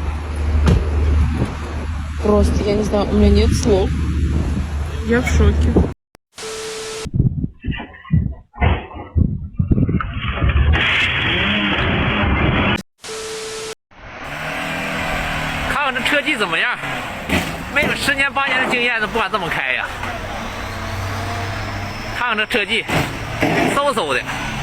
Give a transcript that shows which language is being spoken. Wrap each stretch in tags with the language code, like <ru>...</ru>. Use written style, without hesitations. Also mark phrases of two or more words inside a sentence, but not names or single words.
<ru>Просто, я не знаю, у меня нет слов. Я в шоке.</ru> <zh>看看这车技怎么样？没有10年8年的经验都不敢这么开呀！看看这车技，嗖嗖的。</zh>